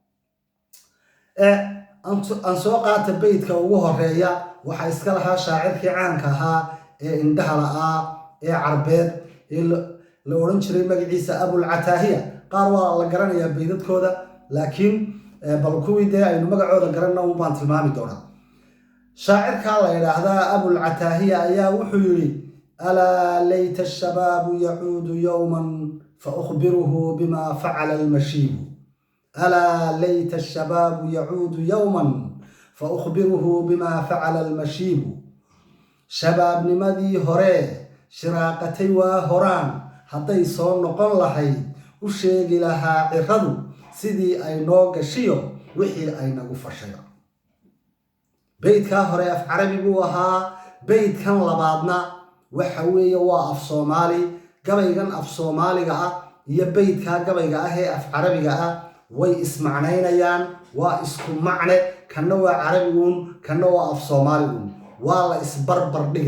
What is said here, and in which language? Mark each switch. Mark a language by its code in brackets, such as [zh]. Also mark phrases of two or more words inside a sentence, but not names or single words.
[so] aan soo qaata beydka ugu horeeya waxa iska lahaa shaacirkii caanka ahaa indhaha la'aa Carbeed la oran jiray magaciisa Abul Ataahiya qaar waa la garanayaa beydadkooda laakiin bal kuwii aynu magacooda garanaa u baan tilmaami doonaa shaacirka la yiraahdaa Abul Ataahiya ayaa wuxuu yiri [ar] ألا ليت الشباب يعود يوما فأخبره بما فعل المشيب ألا ليت الشباب يعود يوما فأخبره بما فعل المشيب [so] shabaabnimadii hore shiraaqatay waa horaan hadday soo noqon lahayd u sheegi lahaa ciradu sidii ay noo gashiyo wixii ay nagu fashay beydka hore af Carabi buu ahaa beydkan labaadna waxa weeye waa af Soomaali gabaygan af Soomaaliga ah iyo beydka gabayga ah ee af Carabiga ah way ismacnaynayaan waa isku macne kana waa Carabigun kana waa af Soomaaligun waa la isbarbar